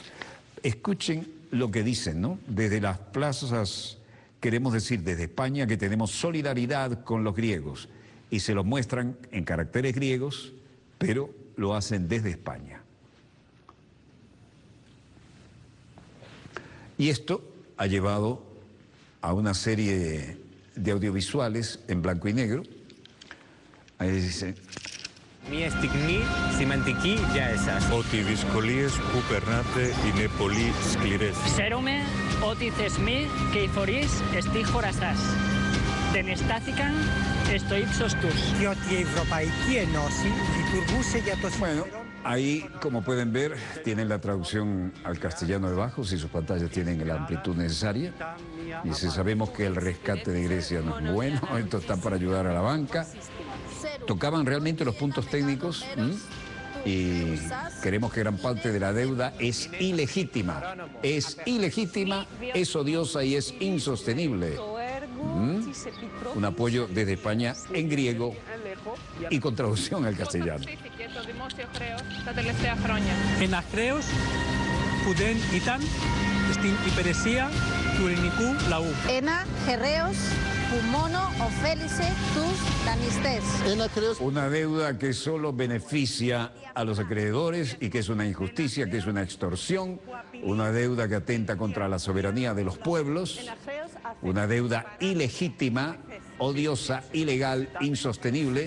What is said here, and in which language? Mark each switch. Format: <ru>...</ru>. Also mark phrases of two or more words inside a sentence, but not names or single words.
<es>Escuchen lo que dicen, ¿no? Desde las plazas queremos decir desde España que tenemos solidaridad con los griegos y se lo muestran en caracteres griegos, pero lo hacen desde España. Y esto ha llevado a una serie de audiovisuales en blanco y negro. Ahí dice...</es> <el>Μία στιγμή σημαντική για εσάς. Ότι οι δυσκολίες που περνάτε είναι πολύ σκληρές. Ξέρουμε ότι οι θεσμοί και οι φορείς στη χώρα σας δεν στάθηκαν στο ύψος τους. Και ότι η Ευρωπαϊκή Ένωση λειτουργούσε για το συμφέρον.</el> <es>Ahí, como pueden ver, tienen la traducción al castellano debajo, si sus pantallas tienen la amplitud necesaria. Y si sabemos que el rescate de Grecia no es bueno, esto está para ayudar a la banca. Tocaban realmente los puntos técnicos y queremos que gran parte de la deuda es ilegítima, es odiosa y es insostenible. Un apoyo desde España en griego y con traducción al castellano.</es> <el>Ένα χρέος που δεν ήταν στην υπηρεσία του ελληνικού λαού. Ένα χρέος που μόνο ωφέλισε τους δανειστές.</el> <es>Una deuda que solo beneficia a los acreedores y que es una injusticia, que es una extorsión, una deuda que atenta contra la soberanía de los pueblos, una deuda ilegítima, odiosa, ilegal, insostenible.</es>